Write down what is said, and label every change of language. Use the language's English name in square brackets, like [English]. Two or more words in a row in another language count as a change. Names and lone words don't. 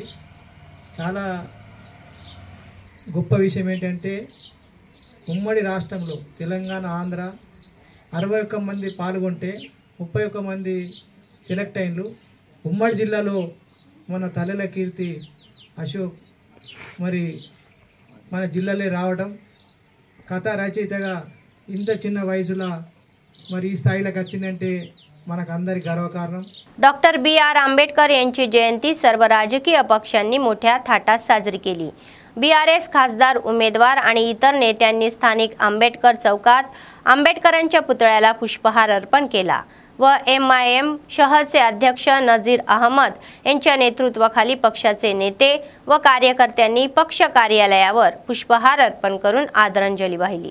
[Telugu] చాలా గొప్ప విషయం ఏంటంటే ఉమ్మడి రాష్ట్రంలో తెలంగాణ ఆంధ్ర 61 మంది పాల్గొంటే 31 మంది సెలెక్ట్ అయినలు. ఉమ్మడి జిల్లాలో మన తల్లెల కీర్తి అశోక్ మరి మన జిల్లాలో రావడం కథా రచయితగా ఇంత చిన్న వయసులో మరి ఈ స్థాయిలోకి వచ్చిందంటే మనకు అందరి గర్వకారణం. [Marathi] डॉक्टर BR आंबेडकर यांची जयंती सर्व राजकीय पक्षांनी मोठ्या थाटात साजरी केली. BRS खासदार उमेदवार आणि इतर नेत्यांनी स्थानिक आंबेडकर चौकात आंबेडकरांच्या पुतळ्याला पुष्पहार अर्पण केला व MIM शहरचे अध्यक्ष नजीर अहमद यांच्या नेतृत्वाखाली पक्षाचे नेते व कार्यकर्त्यांनी पक्ष कार्यालयावर पुष्पहार अर्पण करून आदरांजली वाहिली.